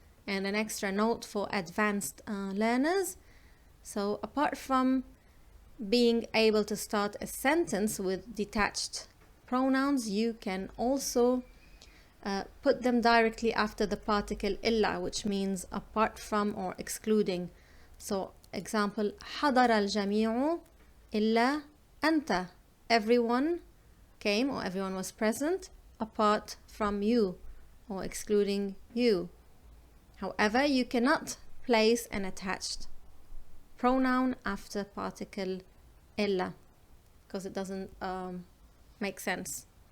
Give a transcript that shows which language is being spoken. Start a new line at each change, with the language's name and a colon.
English: And an extra note for advanced learners: so apart from being able to start a sentence with detached pronouns, you can also put them directly after the particle illa, which means apart from or excluding. So example,
Arabic: حضر الجميع إلا أنت.
English: Everyone came or everyone was present apart from you or excluding you. However, you cannot place an attached pronoun after particle illa because it doesn't make sense.